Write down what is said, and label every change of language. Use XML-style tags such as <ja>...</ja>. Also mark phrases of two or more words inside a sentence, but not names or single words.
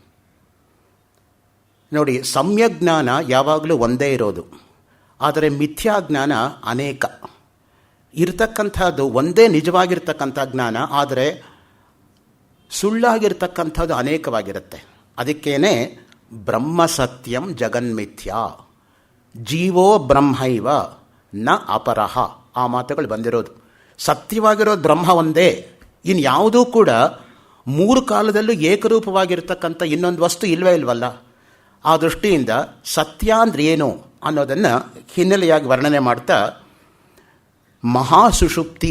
<kn>ನೋಡಿ, ಸಮ್ಯಜ್ಞಾನ ಯಾವಾಗಲೂ ಒಂದೇ ಇರೋದು, ಆದರೆ ಮಿಥ್ಯಾಜ್ಞಾನ ಅನೇಕ. ಇರತಕ್ಕಂಥದ್ದು ಒಂದೇ ನಿಜವಾಗಿರ್ತಕ್ಕಂಥ ಜ್ಞಾನ, ಆದರೆ ಸುಳ್ಳಾಗಿರ್ತಕ್ಕಂಥದ್ದು ಅನೇಕವಾಗಿರುತ್ತೆ. ಅದಕ್ಕೇನೆ</kn> <sa>ಬ್ರಹ್ಮ ಸತ್ಯಂ ಜಗನ್ಮಿಥ್ಯಾ, ಜೀವೋ ಬ್ರಹ್ಮೈವ ನ ಅಪರಹ,</sa> <kn>ಆ ಮಾತುಗಳು ಬಂದಿರೋದು. ಸತ್ಯವಾಗಿರೋದು ಬ್ರಹ್ಮ ಒಂದೇ, ಇನ್ಯಾವುದೂ ಕೂಡ 3 ಕಾಲದಲ್ಲೂ ಏಕರೂಪವಾಗಿರ್ತಕ್ಕಂಥ ಇನ್ನೊಂದು ವಸ್ತು ಇಲ್ವೇ ಇಲ್ವಲ್ಲ. ಆ ದೃಷ್ಟಿಯಿಂದ ಸತ್ಯ ಅಂದ್ರೆ ಏನು ಅನ್ನೋದನ್ನು ಹಿನ್ನೆಲೆಯಾಗಿ ವರ್ಣನೆ ಮಾಡ್ತಾ ಮಹಾಸುಷುಪ್ತಿ.</kn>